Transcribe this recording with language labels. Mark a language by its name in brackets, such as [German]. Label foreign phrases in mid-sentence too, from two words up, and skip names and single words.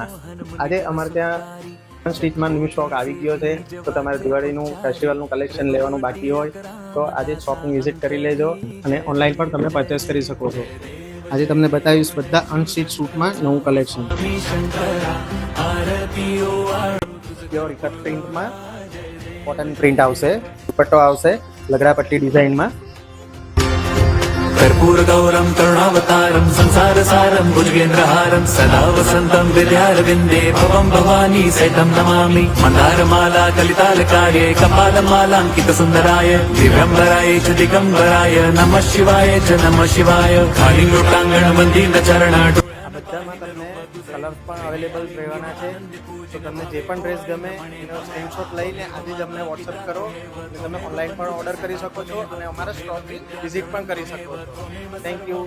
[Gujarati] આજે અમારે ત્યાં સ્ટ્રીટમાં [English] new stock [Gujarati] આવી ગયો છે, તો તમારે દિવાળીનું ફેસ્ટિવલનું કલેક્શન લેવાનું બાકી હોય તો આજે શોપની વિઝિટ કરી લેજો અને ઓનલાઈન પણ તમે પરચેસ કરી શકો છો. આજે તમને બતાવીશ બધા અનસ્ટીચ સૂટમાં નવું કલેક્શન. પ્યોર ઇકટ પ્રિન્ટમાં [English] cotton print [Gujarati] આવશે, દુપટ્ટો આવશે લગડા પટ્ટી ડિઝાઇનમાં. [Sanskrit] कर्पूरगौरं करुणावतारं संसारसारं भुजगेन्द्रहारं सदा वसन्तं विद्यारविन्दे भवं भवानी सहितं नमामि. मन्दारमाला कलितालकार्ये कपालमालाङ्कितसुन्दराय दिव्यम्बराय च दिगम्बराय नमः शिवाय च नमः शिवाय. कालिङ्गोटाङ्गणवन्दीनचरण [Gujarati] બધામાં તમને કલર્સ પણ અવેલેબલ રહેવાના છે, તો તમને જે પણ ડ્રેસ ગમે એનો સ્ક્રીનશોટ લઈને આજે જ અમને વોટ્સઅપ કરો અને તમે ઓનલાઈન પણ ઓર્ડર કરી શકો છો અને અમારા સ્ટોકની વિઝિટ પણ કરી શકો છો. [English] thank you.